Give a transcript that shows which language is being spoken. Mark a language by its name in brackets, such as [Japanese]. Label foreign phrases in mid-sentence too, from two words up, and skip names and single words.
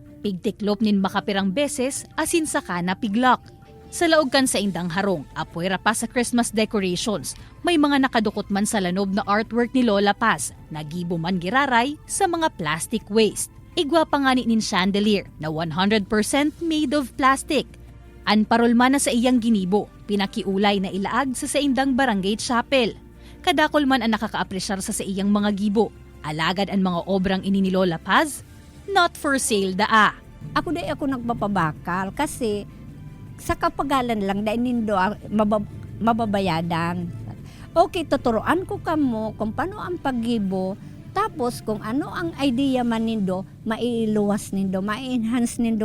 [Bikol] Pigtiklop nin makapirang beses, asin saka na piglak. Sa laog kan sa indang harong, apuera pa sa [English] Christmas decorations, [Bikol] may mga nakadukot man sa lanob na artwork ni Lola Paz, nagibo man giraray sa mga plastic waste. Igwa pa nga nin chandelier na 100% [English] made of plastic. [Bikol] Anparol man na sa iyang ginibo, pinakiulay na ilaag sa indang barangay chapel. Kadakol man ang nakakaapresyar sa iyang mga gibo. Alagad ang mga obrang ini ni Lola Paz, [English] not for sale [Bikol] daa. Ako nagpapabakal kasi sa kapagalan lang dahil nindo mababayadan. Okay, tuturuan ko kamo kung paano ang paggibo, tapos kung ano ang idea man nindo, mailuwas nindo, ma-enhance nindo.